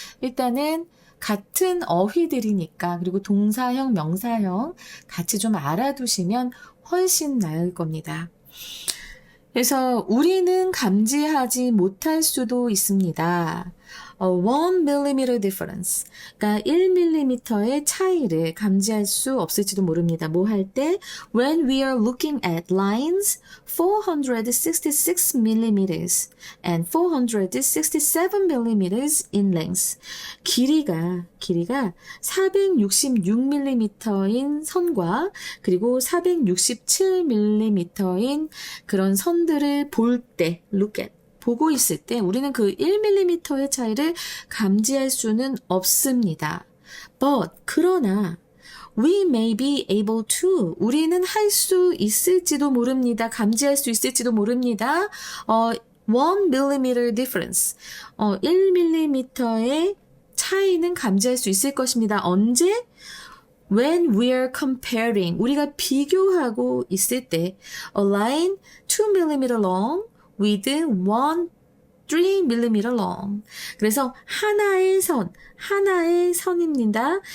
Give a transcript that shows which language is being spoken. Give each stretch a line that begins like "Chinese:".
Korean: 일단은 같은 어휘들이니까 그리고 동사형, 명사형 같이 좀 알아두시면 훨씬 나을 겁니다. 그래서 우리는 감지하지 못할 수도 있습니다.
English: 1mm difference.
Korean: 그러니까 1mm의 차이를 감지할 수 없을지도 모릅니다. 뭐 할 때?
English: When we are looking at lines 466mm and 467mm in length.
Korean: 길이가 466mm인 선과 그리고 467mm인 그런 선들을 볼 때, look at. 보고 있을 때 우리는 그 1mm의 차이를 감지할 수는 없습니다.
English: But,
Korean: 그러나
English: we may be able to,
Korean: 우리는 할 수 있을지도 모릅니다. 감지할 수 있을지도 모릅니다.
English: 1mm difference,
Korean: 1mm의 차이는 감지할 수 있을 것입니다. 언제?
English: When we are comparing,
Korean: 우리가 비교하고 있을 때
English: a line 2mm long with 3mm long.
Korean: 그래서 하나의 선입니다.